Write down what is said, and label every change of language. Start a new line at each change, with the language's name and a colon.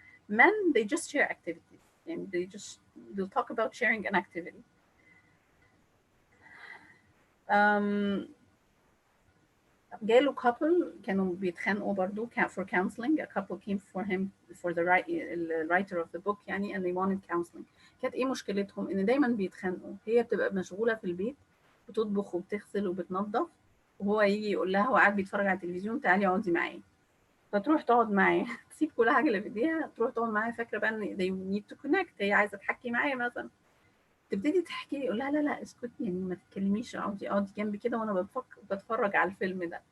English: Men, they just share activities and they'll talk about sharing an activity.
Arabic: جاله couple كانوا بيتخانقوا برضو
English: for counseling. A couple came for him for the writer of the book يعني and they wanted counseling.
Arabic: كانت ايه مشكلتهم؟ ان دايما بيتخانقوا، هي بتبقى مشغولة في البيت بتطبخ وبتغسل وبتنظف، وهو يجي يقول لها هو قاعد بيتفرج على التلفزيون تعالي اقعدي معايا، فتروح تقعد معاه تسيب كل حاجة اللي في ايديها تروح تقعد معاه، فاكرة بقى ان
English: they need to connect،
Arabic: هي عايزة تحكي معايا مثلا، تبتدي تحكي يقول لها لا اسكتي يعني ما تتكلميش، اقعدي جنبي كده وانا بتفرج على الفيلم ده.